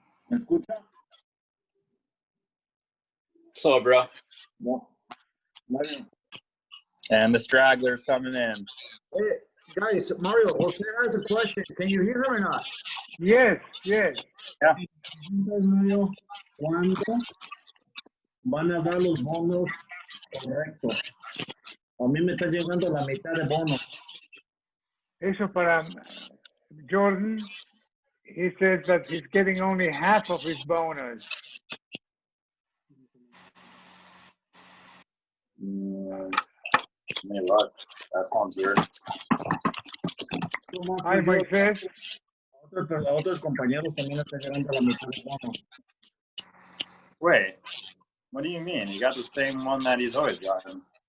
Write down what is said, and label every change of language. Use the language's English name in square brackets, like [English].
[Spanish] ¿Me escucha? [English] So, bro. No. Mario. And the straggler's coming in. Hey, guys, Mario, Jose has a question. Can you hear him or not? Yes, yes. Yeah. [Spanish] Mario, ¿cuándo van a dar los bonos correctos? A mí me está llegando la mitad de bonos. Eso para Jordan. [English] He says that he's getting only half of his bonus. Any luck? That sounds weird. Hi, Moisés. [Spanish] A otros compañeros también están llegando a la mitad de bonos. [English] Wait, what do you mean? You got the same one that he's always gotten.